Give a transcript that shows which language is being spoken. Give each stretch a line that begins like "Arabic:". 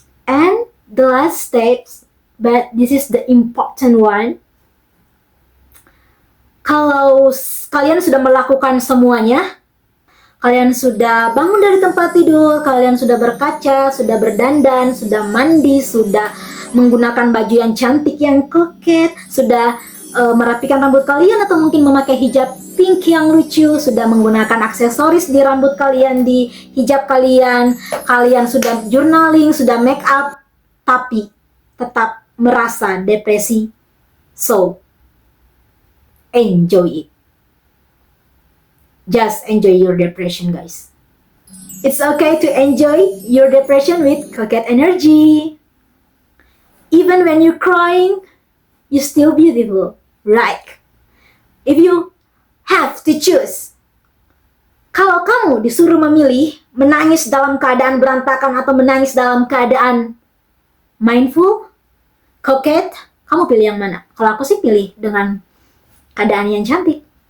English: And the last steps, but this is the important one.
Indonesian: Kalau kalian sudah melakukan semuanya, kalian sudah bangun dari tempat tidur, kalian sudah berkaca, sudah berdandan, sudah mandi, sudah menggunakan baju yang cantik, yang koket, sudah merapikan rambut kalian atau mungkin memakai hijab pink yang lucu, sudah menggunakan aksesoris di rambut kalian, di hijab kalian, kalian sudah journaling, sudah make up, tapi tetap merasa depresi.
English: So, enjoy it. Just enjoy your depression, guys. It's okay to enjoy your depression with coquette energy. Even when you're crying, you're still beautiful, right? If you have to choose,
Indonesian: kalau kamu disuruh memilih menangis dalam keadaan berantakan atau menangis dalam keadaan mindful, coquette, kamu pilih yang mana? Kalau aku sih pilih dengan keadaan yang cantik.